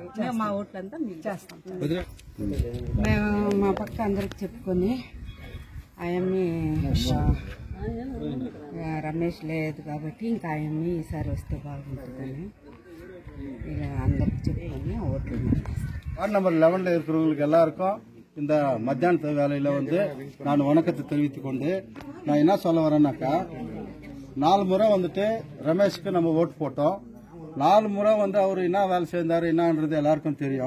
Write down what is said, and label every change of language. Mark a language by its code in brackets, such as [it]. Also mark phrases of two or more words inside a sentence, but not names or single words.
[te] మేము మా ఓట్లంతా మేము చేస్తాం. మేము మా పక్క అందరికి చెప్పుకొని ఆయన్ని రమేష్ లేదు కాబట్టి ఇంకా ఆయన్ని ఈసారి వస్తే బాగుంటుందని ఇక అందరికి చెప్పుకొని ఓట్లు [ta] வார்டு நம்பர் 11 இருக்கிறவங்களுக்கு எல்லாருக்கும் இந்த மத்தியானத்து வேலையில நான் வணக்கத்தை தெரிவித்துக் கொண்டு நான் என்ன சொல்ல வரேன்னாக்கா, 4 முறை ரமேஷ்க்கு நம்ம ஓட்டு போட்டோம். 4 முறை அவர் என்ன வேலை செய்தாரு என்னன்றது எல்லாருக்கும் தெரியும்.